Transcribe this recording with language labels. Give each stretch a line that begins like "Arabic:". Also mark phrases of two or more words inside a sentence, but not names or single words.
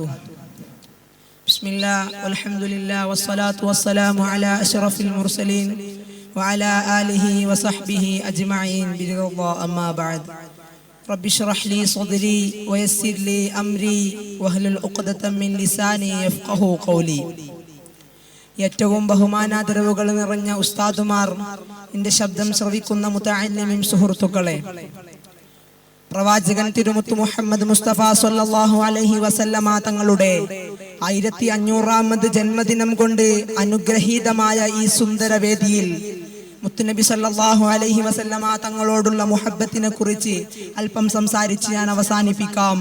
Arabic: بسم الله والحمد لله والصلاة والسلام على أشرف المرسلين وعلى آله وصحبه أجمعين برضا الله. أما بعد رب اشرح لي صدري ويسر لي أمري واحلل عقدة من لساني يفقهوا قولي.
Malayalam: ഏറ്റവും ബഹുമാനാദരവുകൾ നിറഞ്ഞ ഉസ്താദുമാർ, എൻ്റെ ശബ്ദം ശ്രവിക്കുന്ന മുതഅല്ലിമീൻ സുഹൃത്തുക്കളെ, പ്രവാചകൻ തിരുമുത്ത് മുഹമ്മദ് മുസ്തഫ
Arabic: صلى الله عليه وسلم
Malayalam: തങ്ങളുടെ 1500ാമത് ജന്മദിനം കൊണ്ട് അനുഗ്രഹീതമായ ഈ സുന്ദര വേദിയിൽ മുത്തുനബി
Arabic: صلى الله عليه وسلم
Malayalam: തങ്ങളോടുള്ള മുഹബ്ബത്തിനെ കുറിച്ച് അല്പം സംസാരിച്ച് ഞാൻ അവസാനിപ്പിക്കാം.